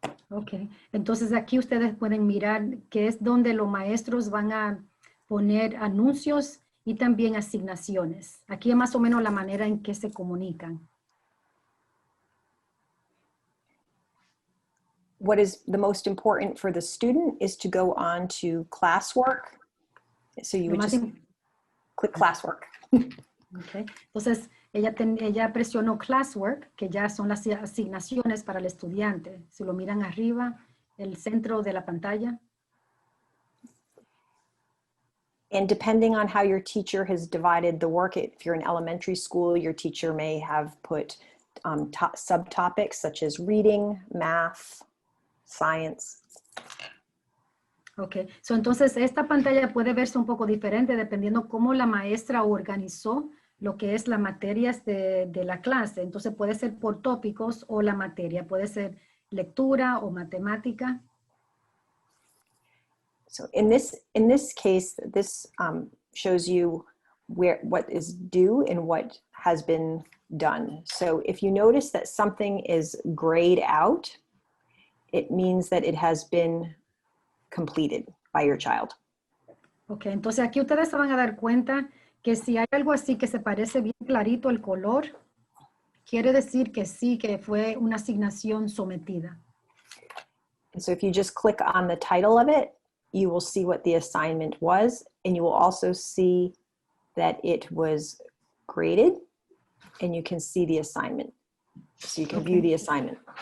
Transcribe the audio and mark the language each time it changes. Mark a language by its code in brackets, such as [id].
[es] Ok, entonces aquí ustedes pueden mirar que es donde los maestros van a poner anuncios y también asignaciones. Aquí es más o menos la manera en que se comunican. [en] What is the most important for the student is to go on to Classwork. So you [es] Lo [en] would [es] más [en] just im- click Classwork. [es] ok, entonces ella presionó Classwork, que ya son las asignaciones para el estudiante. Si lo miran arriba, el centro de la pantalla. [en] And depending on how your teacher has divided the work, if you're in elementary school, your teacher may have put subtopics such as reading, math, science. [es] Ok, so entonces esta pantalla puede verse un poco diferente dependiendo cómo la maestra organizó lo que es las materias de la clase. Entonces puede ser por tópicos o la materia, puede ser lectura o matemática. [en] So in this case, this shows you what is due and what has been done. So if you notice that something is grayed out, it means that it has been completed by your child. [es] Ok, entonces aquí ustedes se van a dar cuenta que si hay algo así que se parece bien clarito el color, quiere decir que sí, que fue una asignación sometida. [en] And so if you just click on the title of it, you will see what the assignment was, and you will also see that it was graded, and you can see the assignment. So you can view the assignment.